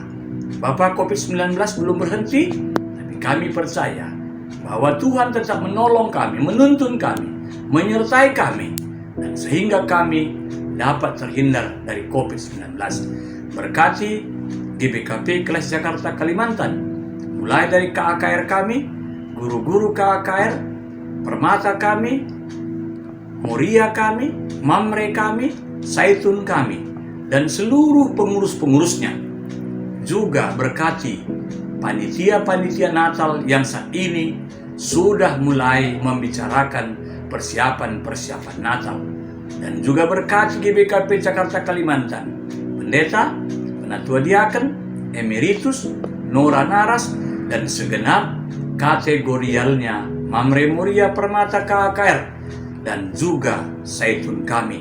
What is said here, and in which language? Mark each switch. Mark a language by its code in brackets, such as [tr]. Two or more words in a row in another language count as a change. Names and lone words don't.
[id] Bapak, COVID-19 belum berhenti, tapi kami percaya bahwa Tuhan tetap menolong kami, menuntun kami, menyertai kami, dan sehingga kami dapat terhindar dari COVID-19. Berkati GBKP Kelas Jakarta Kalimantan, mulai dari KAKR kami, guru-guru KAKR, permata kami, Moria kami, Mamre kami, Saitun kami, dan seluruh pengurus-pengurusnya. Juga berkati panitia-panitia Natal yang saat ini sudah mulai membicarakan persiapan-persiapan Natal. Dan juga berkati GBKP Jakarta Kalimantan, pendeta, penatua diaken, emeritus, Nora Naras, dan segenap kategorialnya Mamre Moria Permata KAKR, dan juga Saitun kami.